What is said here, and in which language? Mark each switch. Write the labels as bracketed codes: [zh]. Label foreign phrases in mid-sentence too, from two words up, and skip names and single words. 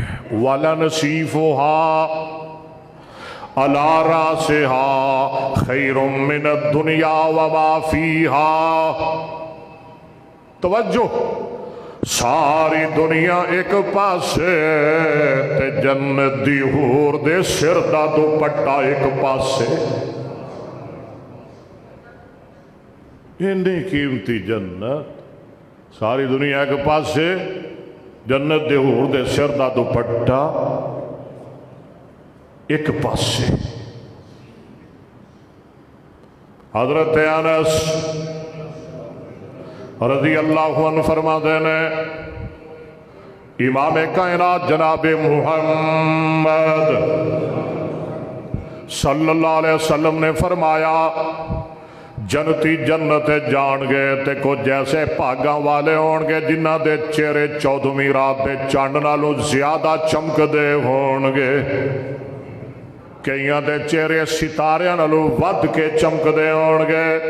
[ar] ولنصيفها على رأسها خير من الدنيا وما فيها. [pa] توجہ، ساری دنیا اک پاسے تے جنت دی حور دے سر دا دوپٹہ اک پاسے. انی قیمتی جنت، ساری دنیا اک پاسے، جنت دے حور دے سر دا دوپٹہ اک پاسے. حضرت انس [ar] رضي الله عنه [pa] فرماتے نے، امام کائنات جناب محمد [ar] صلى الله عليه وسلم [pa] نے فرمایا، جنتی جنت جان گئے تے کجھ ایسے بھاگاں والے ہونگے جنہاں دے چہرے 14ویں رات دے چن نالوں زیادہ چمکدے ہونگے. کئیاں دے چہرے ستاریاں نالوں ودھ کے چمکدے ہونگے.